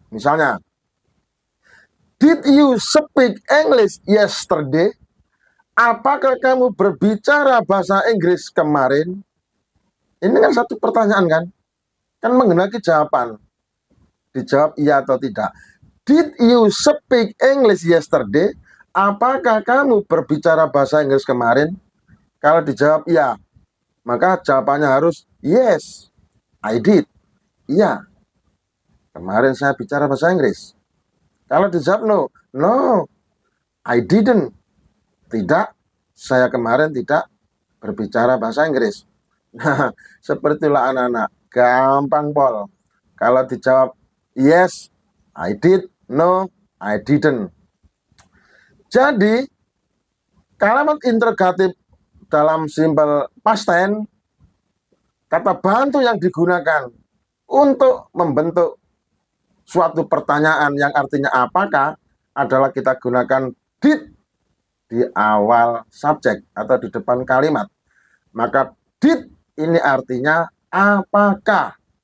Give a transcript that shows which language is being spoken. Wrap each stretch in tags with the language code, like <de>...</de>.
<en>Misalnya, did you speak English yesterday?</en> <id>Apakah kamu berbicara bahasa Inggris kemarin? Ini kan satu pertanyaan kan? Kan menghendaki jawaban. Dijawab iya atau tidak.</id> <en>Did you speak English yesterday?</en> <id>Apakah kamu berbicara bahasa Inggris kemarin? Kalau dijawab iya, maka jawabannya harus</id> <en>yes, I did.</en> <id>Iya, kemarin saya bicara bahasa Inggris. Kalau dijawab</id> <en>no, no, I didn't.</en> <id>Tidak, saya kemarin tidak berbicara bahasa Inggris. Nah, sepertilah anak-anak. Gampang pol. Kalau dijawab</id> <en>yes, I did. No, I didn't.</en> <id>Jadi, kalimat interrogatif dalam simple past tense, kata bantu yang digunakan untuk membentuk suatu pertanyaan yang artinya apakah adalah kita gunakan did di awal subjek atau di depan kalimat. Maka did ini artinya apakah.</id>